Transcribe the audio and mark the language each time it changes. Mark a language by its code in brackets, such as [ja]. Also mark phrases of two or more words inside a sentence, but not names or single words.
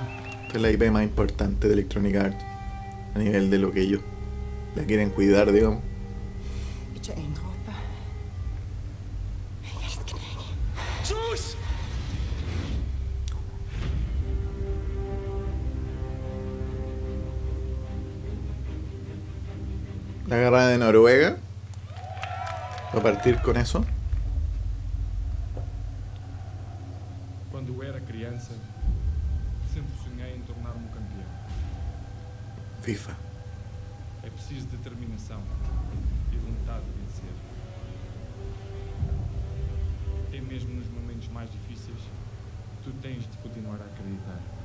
[es] Esta es la IP más importante de Electronic Arts a nivel de lo que ellos la quieren cuidar, digamos. [no] Ikke en dråpe. Jeg elsker deg. [es] Sus! La guerra de Noruega. Va a partir con eso. [pt] Quando eu era criança, sempre sonhei em tornar-me um campeão. FIFA. É preciso determinação e vontade de vencer. Até mesmo nos momentos mais difíceis, tu tens de continuar a acreditar.